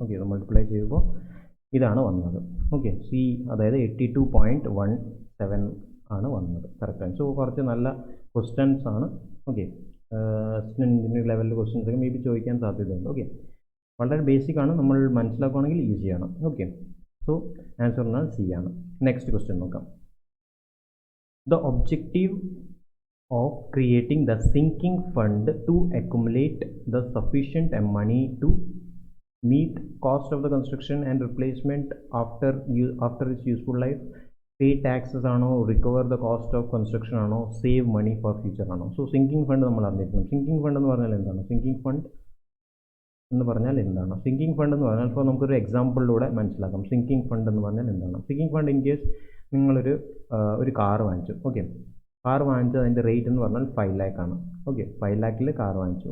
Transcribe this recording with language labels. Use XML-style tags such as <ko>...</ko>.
<ml>Okay, ഇത് multiply ചെയ്യുമ്പോൾ ഇതാണ് വന്നത്. ഓക്കെ, സി, അതായത് 82.17 ആണ് വന്നത് കറക്റ്റ്. സോ കുറച്ച് നല്ല ക്വസ്റ്റ്യൻസ് ആണ്. ഓക്കെ, എഞ്ചിനീയറിംഗ് ലെവലിൽ ക്വസ്റ്റ്യൻസ് ഒക്കെ മേ ബി ചോദിക്കാൻ സാധ്യതയുണ്ട്. ഓക്കെ, വളരെ ബേസിക് ആണ്, നമ്മൾ മനസ്സിലാക്കുകയാണെങ്കിൽ ഈസിയാണ്. ഓക്കെ, സോ ആൻസർ എന്നാൽ സി ആണ്. നെക്സ്റ്റ് ക്വസ്റ്റ്യൻ നോക്കാം.</ml> <en>The objective of creating the sinking fund to accumulate the sufficient money to meet cost of the construction and replacement after its useful life, pay taxes ആണോ, recover the cost of construction ആണോ, save money for future ആണോ?</en> <ml>So sinking fund നമ്മൾ അറിഞ്ഞിരിക്കണം. Sinking fund എന്ന് പറഞ്ഞാൽ എന്താണ്? Sinking fund എന്ന് പറഞ്ഞാൽ എന്താണ്? സിങ്കിങ് ഫണ്ട് എന്ന് പറഞ്ഞാൽ ഇപ്പോൾ നമുക്കൊരു എക്സാമ്പിളിലൂടെ മനസ്സിലാക്കാം. സിങ്കിങ് ഫണ്ട് എന്ന് പറഞ്ഞാൽ എന്താണ്? സിങ്കിങ് ഫണ്ട് ഇൻ കേസ് നിങ്ങളൊരു കാർ വാങ്ങിച്ചു. ഓക്കെ, കാർ വാങ്ങിച്ചത് അതിൻ്റെ റേറ്റ് എന്ന് പറഞ്ഞാൽ 5 lakh ആണ്. ഓക്കെ, 5 lakhൽ കാർ വാങ്ങിച്ചു.</ml>